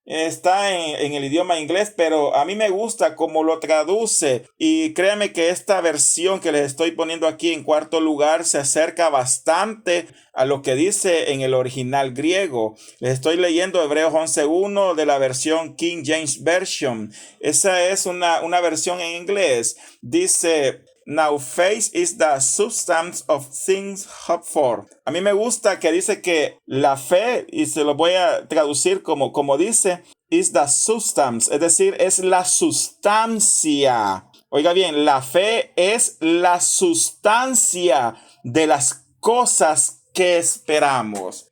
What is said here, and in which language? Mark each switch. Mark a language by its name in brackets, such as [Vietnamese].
[Spanish] Está en el idioma inglés, pero a mí me gusta cómo lo traduce, y créanme que esta versión que les estoy poniendo aquí en cuarto lugar se acerca bastante a lo que dice en el original griego. Les estoy leyendo Hebreos 11:1 de la versión King James Version. Esa es una versión en inglés. Dice: [English] Now faith is the substance of things hoped for. [Spanish] A mí me gusta que dice que la fe, y se lo voy a traducir como dice, [English] is the substance, [Spanish] es decir, es la sustancia. Oiga bien, la fe es la sustancia de las cosas que esperamos.